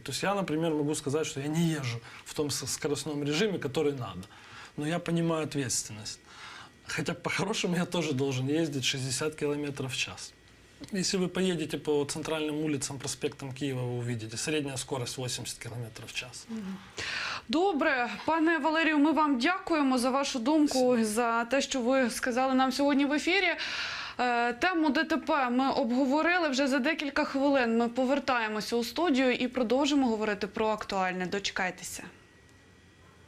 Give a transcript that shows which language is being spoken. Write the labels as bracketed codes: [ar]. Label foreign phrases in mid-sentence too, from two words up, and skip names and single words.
[ru] То есть я, например, могу сказать, что я не езжу в том скоростном режиме, который надо. Но я понимаю ответственность. Хотя по-хорошему я тоже должен ездить 60 км в час. Если вы поедете по центральным улицам, проспектам Киева, вы увидите средняя скорость 80 км в час. [uk] Добре. Пане Валерію, ми вам дякуємо за вашу думку, за те, що ви сказали нам сьогодні в ефірі. Тему ДТП ми обговорили вже за декілька хвилин. Ми повертаємося у студію і продовжимо говорити про актуальне.